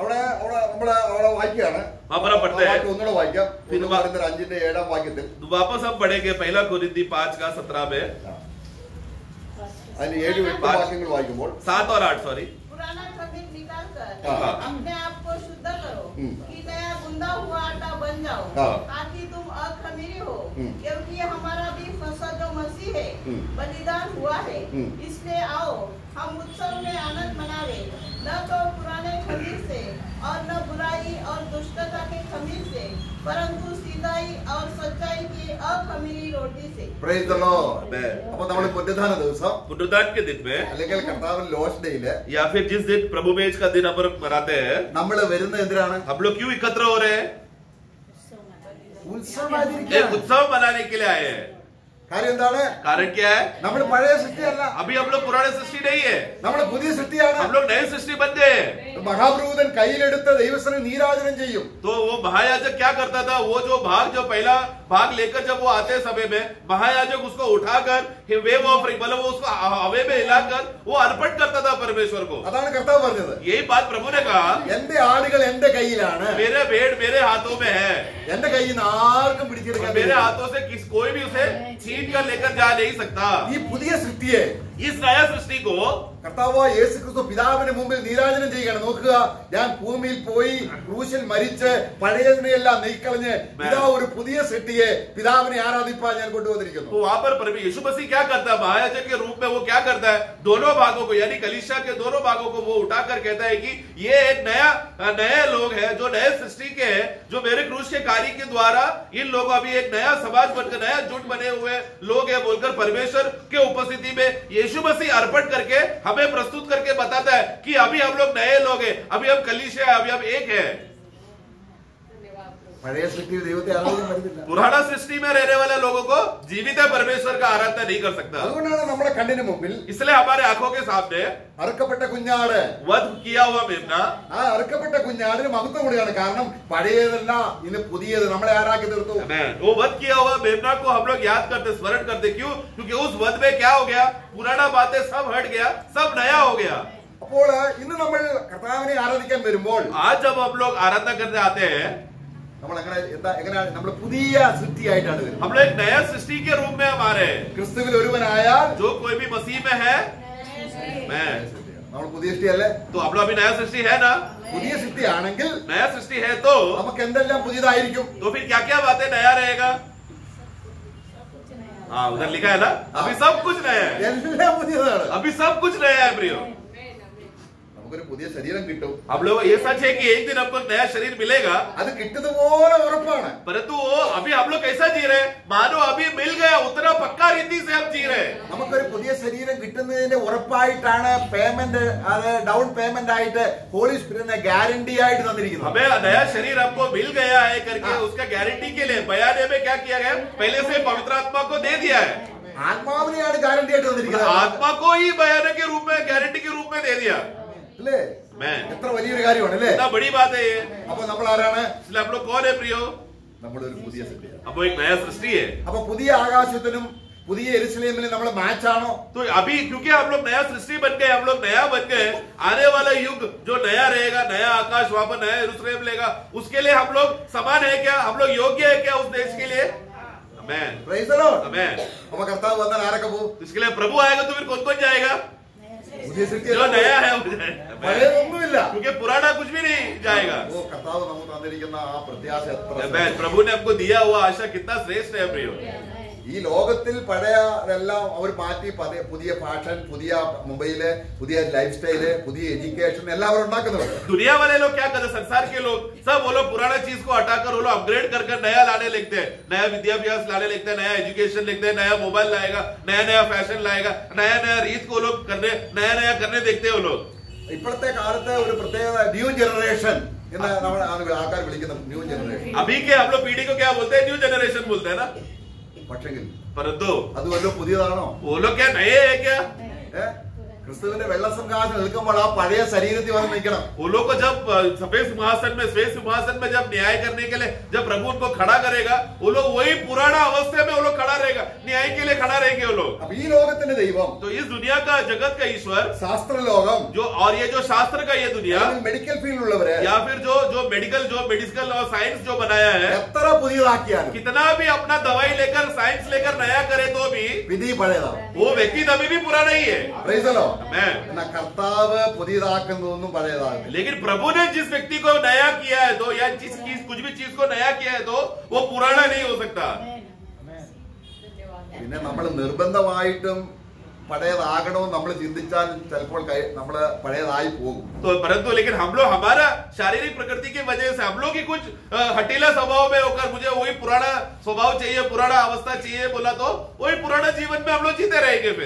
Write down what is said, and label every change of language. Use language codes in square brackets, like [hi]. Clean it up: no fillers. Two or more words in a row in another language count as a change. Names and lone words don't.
[ml] അവിടെ വായിക്കുകയാണ്. [hi] हमारा पढ़ते हैं, [ml] ഒന്നുകൂടെ വായിക്കാം. 1 കൊരിന്ത്യർ 5-ന്റെ 7-ാം വാക്യത്തിൽ [hi] वापस हम पढ़ेंगे 1 कोरिन्थी 5:17 में, [ml] അതിന് 7-8 വാക്യങ്ങൾ വായിക്കുമ്പോൾ [hi] 7 और 8 सॉरी। पुराना खमीर निकाल कर हाँ। अपने आप को शुद्ध करो कि नया गुंदा हुआ आटा बन जाओ, हाँ। ताकि तुम अखमीरी हो, हम्म। क्योंकि हमारा भी फसह जो मसीह है बलिदान हुआ है। इसलिए आओ हम उत्सव में आनंद मनावे, न तो पुराने खमीर से और न बुराई और दुष्टता के खमीर से, परंतु सीधाई और सच्चाई की अखमीरी रोटी से। [en] Praise the Lord. [ml] അപ്പോൾ നമ്മൾ പുനരുദ്ധാന ദിവസം [hi] पुनरुद्धान के दिन में [ml] അല്ലെങ്കിൽ കർത്താവിന്റെ ലോസ് ഡേയില് [hi] या फिर जिस दिन प्रभु मेज का दिन हम लोग मनाते हैं, [ml] നമ്മൾ വരുന്നത് എന്തിനാണ്? [hi] हम लोग क्यों एकत्र हो रहे हैं? [ml] ഉത്സവമായിരിക്കും. [hi] एक उत्सव मनाने के लिए आए हैं। [ml] കാര്യം എന്താണ്? [hi] कारण क्या है? [ml] നമ്മൾ പഴയ സൃഷ്ടിയല്ല, [hi] अभी हम लोग पुराने सृष्टि नहीं है, [ml] നമ്മൾ പുതിയ സൃഷ്ടിയാണ്. [hi] हम लोग नए सृष्टि बन गए हैं। [ml] മഹാപുരോഹിതൻ കയ്യിലെടുത്ത് ദൈവസന്നിധിയിൽ നീരാജനം ചെയ്യും. [hi] तो वो महायाजक क्या करता था, वो जो पहला भाग लेकर जब वो आते समय में महायाजक उसको उठाकर [en] wave offering [hi] मतलब वो उसको हवे में हिलाकर वो अर्पण करता था परमेश्वर को। [ml] അതാണ് കർത്താവ് പറഞ്ഞത്. [hi] यही बात प्रभु ने कहा, [ml] എന്റെ ആടുകൾ എന്റെ കയ്യിലാണ്, [hi] मेरे भेड़ मेरे हाथों में है, [ml] എന്റെ കയ്യിൽ നിന്ന് ആർക്കും പിടിച്ചെടുക്കാൻ [hi] मेरे [ml] കഴിയില്ല. [hi] हाथों से कोई भी उसे छीन कर लेकर जा नहीं सकता। [ml] ഈ പുതിയ സൃഷ്ടിയെ [hi] इस नया सृष्टि को [ml] കർത്താവായ യേശുക്രിസ്തു പിതാവിന് മുമ്പിൽ നീരാജനം ചെയ്യുകയാണ്. നോക്കുക, ഞാൻ ഭൂമിയിൽ പോയി ക്രൂശിൽ മരിച്ച് പഴയതിനെയെല്ലാം നീക്കളഞ്ഞ് ഇതാ ഒരു പുതിയ സൃഷ്ടിയെ പിതാവിനെ ആരാധിപ്പാൻ ഞാൻ കൊണ്ടുവന്നിരിക്കുന്നു. [hi] तो वहां पर प्रभु यीशु मसीह क्या करता है, महायाजक के रूप में वो क्या करता है, दोनों भागों को यानी कलीसिया के दोनों भागों को वो उठाकर कहता है कि ये एक नए लोग हैं जो नए सृष्टि के हैं, जो मेरे क्रूस के कार्य के द्वारा इन लोगों अभी एक नया समाज बनकर नया जुट बने हुए लोग हैं बोलकर परमेश्वर के उपस्थिति में यीशु मसीह अर्पण करके हमें प्रस्तुत करके बताता है कि अभी हम लोग नए लोग हैं, अभी हम कलीसिया है, अभी हम एक है। [ml] പഴയ സൃഷ്ടിയിൽ ദൈവത്തെ ആരാധിക്കാൻ പറ്റുന്നില്ല. [hi] पुराना सृष्टि में रहने वाले लोगों को जीवित परमेश्वर का आराधना नहीं कर सकता। [ml] അതുകൊണ്ടാണ് നമ്മുടെ കണ്ണിന് മുമ്പിൽ [hi] इसलिए हमारे आंखों के सामने [ml] അറുക്കപ്പെട്ട കുഞ്ഞാട്, [hi] वध किया हुआ मेमना, [ml] ആ അറുക്കപ്പെട്ട കുഞ്ഞാടിന് മഹത്വം കൂടിയാണ്. കാരണം പഴയതല്ല, ഇന്ന് പുതിയത് നമ്മളെ ആരാക്കി തീർത്തു. [hi] वो वध किया हुआ मेमना को हम लोग याद करते स्मरण करते, क्यों? क्योंकि उस वध में क्या हो गया, पुराना बातें सब हट गया, सब नया हो गया। [ml] അപ്പോൾ ഇന്ന് നമ്മൾ കർത്താവിനെ ആരാധിക്കാൻ വരുമ്പോൾ [hi] आज जब हम लोग आराधना करने आते हैं, [ml] നമ്മൾ എങ്ങനെയാണ് നമ്മൾ പുതിയ സൃഷ്ടിയായിട്ടാണ് വരുന്നത്. [hi] हम लोग एक नया सृष्टि के रूप में हम आ रहे हैं। [ml] ക്രിസ്തുവിൽ ഒരുവനായാൽ [hi] जो कोई भी मसीह में है, मैं [ml] നമ്മൾ പുതിയ സൃഷ്ടിയല്ലേ? [hi] तो हम लोग अभी नया सृष्टि है ना। [ml] പുതിയ സൃഷ്ടിയാണെങ്കിൽ [hi] नया सृष्टि है तो [ml] നമുക്ക് എന്തെല്ലാം പുതിയതായിരിക്കും? [hi] फिर क्या क्या बातें नया रहेगा? हाँ, उधर लिखा है ना, अभी सब कुछ नया है, [ml] എല്ലാം പുതിയതാണ്. [hi] अभी सब कुछ नया है प्रियो। [ml] നമുക്കൊരു പുതിയ ശരീരം കിട്ടും. [hi] हम लोग ये सच है कि एक दिन हमको नया शरीर मिलेगा, [ml] അത് കിട്ടുന്നതുപോലെ उറപ്പാണ്. [hi] परंतु वो अभी हम लोग कैसा जी रहे हैं, मानो अभी मिल गया, उतना पक्का रीति से हम जी रहे हैं। [ml] നമുക്കൊരു പുതിയ ശരീരം കിട്ടുന്നതിന്റെ ഉറപ്പായിട്ടാണ് പേയ്മെന്റ്, അത് [en] down payment [ml] ആയിട്ട് [en] Holy Spirit [ml] ഗ്യാരണ്ടി ആയിട്ട് തന്നിരിക്കുന്നത്. [hi] हमें नया शरीर हमको मिल गया है करके उसका गारंटी के लिए बयाने में क्या किया गया, पहले से पवित्र आत्मा को दे दिया है, [ml] ആത്മാവിനെയാണ് ഗ്യാരണ്ടി ആയിട്ട് തന്നിരിക്കുന്നത്. [hi] आत्मा को ही बयाने के रूप में, गारंटी के रूप में दे दिया। [ml] അല്ലേ? [hi] मैं [ml] എത്ര വലിയൊരു കാര്യമാണ് അല്ലേ? [hi] इतना बड़ी बात है ये। [ml] അപ്പൊ നമ്മൾ ആരാണ്? [hi] इसलिए हम लोग कौन है प्रियो? [ml] നമ്മളൊരു പുതിയ സൃഷ്ടിയാണ്. [hi] अब वो एक नया सृष्टि है। [ml] അപ്പൊ പുതിയ ആകാശത്തിനും പുതിയ യെരുശലേമിലും നമ്മൾ മാച്ച് ആണോ? [hi] तो अभी क्योंकि हम लोग नया सृष्टि बन गए, हम लोग नया बन गए, आने वाला युग जो नया रहेगा, नया आकाश वहां पर नया यरूशलेम लेगा, उसके लिए हम लोग समान है क्या? हम लोग योग्य है क्या उस देश के लिए? आमेन, [en] Praise the Lord. [hi] आमेन। [ml] അപ്പൊ കർത്താവ് വന്നാൽ ആരൊക്കെ പോകും? [hi] तो इसके लिए प्रभु आएगा तो फिर कौन कौन जाएगा? [ml] പുതിയ സൃഷ്ടി [hi] जो नया है वो जाएगा, आमेन। [ml] പഴയതൊന്നുമില്ല. [hi] क्योंकि पुराना कुछ भी नहीं जाएगा। [ml] ഓ കർത്താവ് നമുക്ക് തന്നിരിക്കുന്ന ആ പ്രത്യാശ എത്ര [hi] आमेन। प्रभु ने हमको दिया हुआ आशा कितना श्रेष्ठ है प्रियो। [ml] ഈ ലോകത്തിൽ പഴയതെല്ലാം അവർ മാറ്റി പുതിയ ഫാഷൻ, പുതിയ മൊബൈല്, പുതിയ [en] life style, [ml] പുതിയ എഡ്യൂക്കേഷൻ എല്ലാവരും ഉണ്ടാക്കുന്നുണ്ട്. [hi] दुनिया वाले लोग क्या करते हैं, संसार के लोग सब वो लोग पुराना चीज को हटाकर वो लोग अपग्रेड कर नया लाने लगते हैं, नया विद्याभ्यास लाने लगते हैं, नया एजुकेशन लगते हैं, नया मोबाइल लाएगा, नया नया फैशन लाएगा, नया नया रीत को लोग करने नया नया करने देखते हैं वो लोग। [ml] ഇപ്പോഴത്തെ കാലത്തെ ഒരു പ്രത്യേകത [en] new generation [ml] എന്ന് നമ്മൾ ആൾക്കാർ വിളിക്കുന്ന [en] new generation. [hi] अभी के हम लोग पीढ़ी को क्या बोलते हैं, [en] new generation [hi] बोलते हैं ना, [ml] പക്ഷെങ്കിൽ [hi] परंतु [ml] അത് വല്ലതും പുതിയതാണോ? [hi] वो लोग क्या नए है क्या? [ml] ക്രിസ്തുവിന്റെ വെള്ളസംഘാസം നിൽക്കുമ്പോൾ ആ പഴയ ശരീരത്തിൽ വന്ന് നിൽക്കണം. [hi] वो लोग को जब सफेद सिंहासन में, श्वेत सिंहासन में जब न्याय करने के लिए जब प्रभु उनको खड़ा करेगा, वो लोग वही पुराना अवस्था में वो लोग खड़ा रहेगा, न्याय के लिए खड़ा रहेंगे वो लोग। [ml] അപ്പൊ ഈ ലോകത്തിന്റെ ദൈവം, [hi] तो इस दुनिया का, जगत का ईश्वर [ml] ശാസ്ത്രലോകം, [hi] जो, और ये जो शास्त्र का ये दुनिया, [ml] മെഡിക്കൽ ഫീൽഡിലുള്ളവര് [hi] या फिर जो मेडिकल और साइंस जो बनाया है, [ml] എത്ര പുതിയതാക്കിയാലും [hi] कितना भी अपना दवाई लेकर साइंस लेकर नया करे तो भी [ml] വിധി पഴയതാണ്. [hi] वो व्यक्ति अभी भी पुराना ही है। [en] Praise the Lord. [hi] आमेन। [ml] എന്നാ കർത്താവ് പുതിയതാക്കുന്നതൊന്നും പഴയതാകില്ല. [hi] लेकिन प्रभु ने जिस व्यक्ति को नया किया है तो, या जिस चीज कुछ भी चीज को नया किया है तो वो पुराना नहीं हो सकता। [ml] പിന്നെ നമ്മൾ നിർബന്ധമായിട്ടും പഴയതാകണമെന്ന് നമ്മൾ ചിന്തിച്ചാൽ ചിലപ്പോൾ നമ്മള് പഴയതായി പോകും. [hi] तो परंतु लेकिन हम लोग हमारा शारीरिक प्रकृति की वजह से हम लोग की कुछ हटीला स्वभाव में होकर मुझे वही पुराना स्वभाव चाहिए, पुराना अवस्था चाहिए बोला तो वही पुराना जीवन में हम लोग जीते रहेंगे फिर।